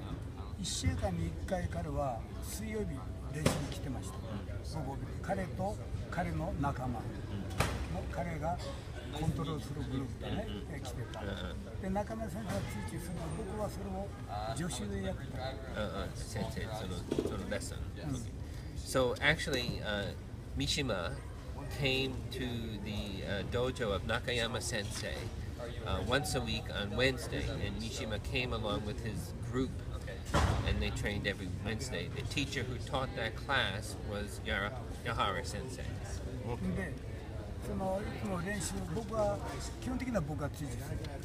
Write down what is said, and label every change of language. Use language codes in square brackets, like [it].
[ja] で、1週間に1回彼は水曜日練習に来てました。彼と彼の仲間の彼がコントロールするグループでね、来てた。で、中山先生が追求するの、僕はそれを助手でやってた。 [en] Sensei, sort of lesson. So actually, Mishima came to the dojo of Nakayama Sensei once a week on Wednesday, and Mishima came along with his group, and they trained every Wednesday. The teacher who taught that class was Yahara Sensei. [ja] で、そのいつも練習、基本的には僕が追従する。